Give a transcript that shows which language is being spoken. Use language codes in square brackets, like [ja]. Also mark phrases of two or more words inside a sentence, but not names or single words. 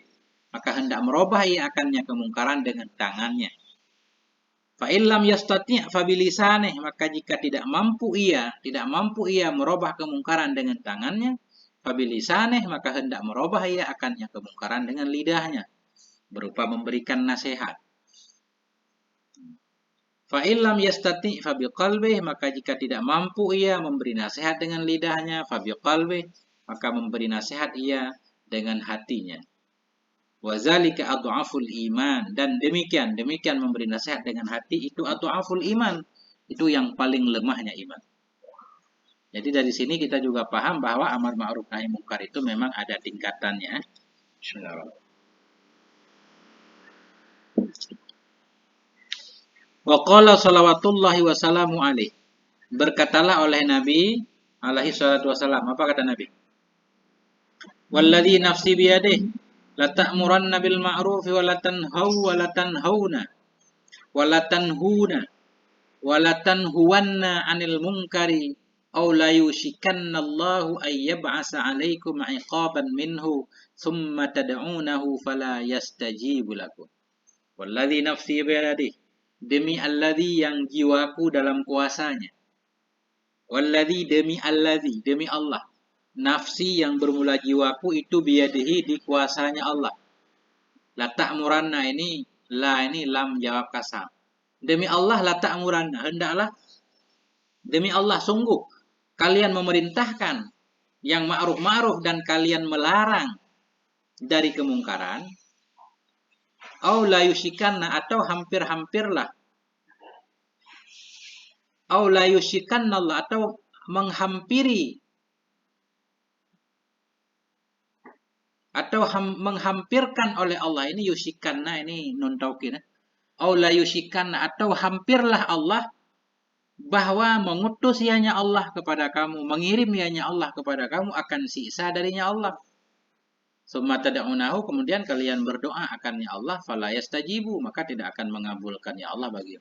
[id] Maka hendak merubah ia akannya kemungkaran dengan tangannya. [ar] فإن لم يستطع فبلسانه, [id] maka jika tidak mampu ia merubah kemungkaran dengan tangannya, [ar] فبلسانه, [id] maka hendak merubah ia akannya kemungkaran dengan lidahnya, berupa memberikan nasihat. [ar] فإن لم يستطع فبقلبه, [id] maka jika tidak mampu ia memberi nasihat dengan lidahnya, [ar] فبقلبه, [id] maka memberi nasihat ia dengan hatinya. [ar] وذلك أضعف الإيمان, [id] dan demikian memberi nasihat dengan hati itu [ar] أضعف الإيمان, [id] itu yang paling lemahnya iman. Jadi dari sini kita juga paham bahwa [ar] أمر معروف نهي منكر [id] itu memang ada tingkatannya. [ar] وقال صلوات الله وسلامه عليه, [id] berkatalah oleh Nabi [ar] عليه الصلاة والسلام, [id] apa kata Nabi? [ar] والذي نفسي بيده لتأمرن بالمعروف ولا تنهون ولتنهون عن المنكر أو ليوشكن الله أن يبعث عليكم عقابا منه ثم تدعونه فلا يستجيب لكم. والذي نفسي بيده, [id] demi alladzi yang jiwaku dalam kuasanya. Walladzi, demi Allah. Nafsi yang bermula jiwaku itu biyadihi, di kuasanya Allah. [ar] لتأمرن, [id] ini [ar] لام جواب قسم. [id] Demi Allah [ar] لتأمرن, [id] hendaklah demi Allah sungguh kalian memerintahkan yang ma'ruf dan kalian melarang dari kemungkaran. [ar] أو ليوشكن, [id] atau hampir-hampirlah. [ar] أو ليوشكن الله, [id] atau menghampiri atau menghampirkan oleh Allah. Ini yushikanna, ini [ar] نون توكيد. أو ليوشكن, [id] atau hampirlah Allah bahwa mengutus ianya Allah kepada kamu, mengirim ianya Allah kepada kamu akan siksa darinya Allah. [ar] ثم تدعونه, [id] kemudian kalian berdoa akannya Allah, [ar] فلا يستجيب, [id] maka tidak akan mengabulkannya Allah bagimu.